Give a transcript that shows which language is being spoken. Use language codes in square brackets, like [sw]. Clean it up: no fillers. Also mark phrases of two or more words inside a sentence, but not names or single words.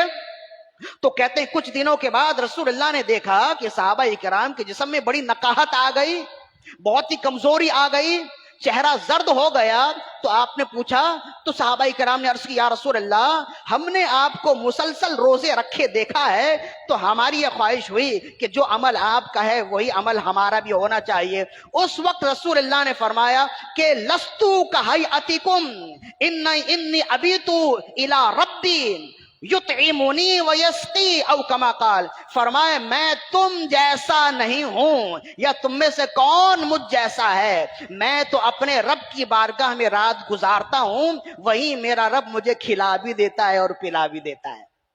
[ur] تو کہتے ہیں کچھ دنوں کے بعد رسول اللہ نے دیکھا کہ صحابہ کرام کے جسم میں بڑی نقاہت آ گئی، بہت ہی کمزوری آ گئی، چہرہ زرد ہو گیا. تو آپ نے پوچھا، تو صحابہ کرام نے عرض کی [ar] یا رسول اللہ، [ur] ہم نے آپ کو مسلسل روزے رکھے دیکھا ہے تو ہماری یہ خواہش ہوئی کہ جو عمل آپ کا ہے وہی عمل ہمارا بھی ہونا چاہیے. اس وقت رسول اللہ نے فرمایا کہ [ar] لستو کہیئتکم انی ابیتو الی ربی یطعمنی ویسقی او کما قال. [ur] فرمائے میں تم جیسا نہیں ہوں، یا تم میں سے کون مجھ جیسا ہے. میں تو اپنے رب کی بارگاہ میں رات گزارتا ہوں، وہی میرا رب مجھے کھلا بھی دیتا ہے اور پلا بھی دیتا ہے.